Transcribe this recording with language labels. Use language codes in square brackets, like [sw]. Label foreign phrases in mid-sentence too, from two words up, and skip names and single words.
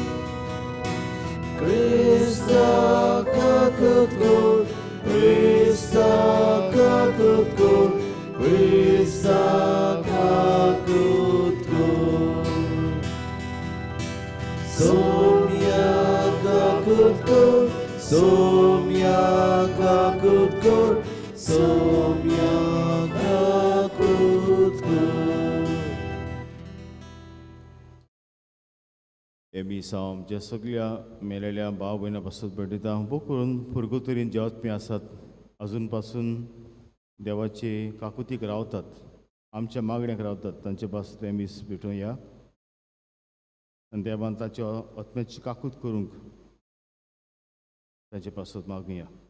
[kok] Krista kakut kor, Krista kakut kor, Krista kakut kor. Somia kakut kor, somia kakut kor, somia kakut kor. हे मी दिसा आमच्या सगळ्या मेलेल्या भाव भयणां पासून भेटयता भोव करून पुरगो तरेन जे आत्मे आसात अजून पासून देवाचे काकुतीक रावतात, आमच्या मागण्याक रावतात, तांचे पासून ते मीस भेटूया आनी देवान ताच्या आत्म्याची काकूत करूंक ताचे पासून मागुया.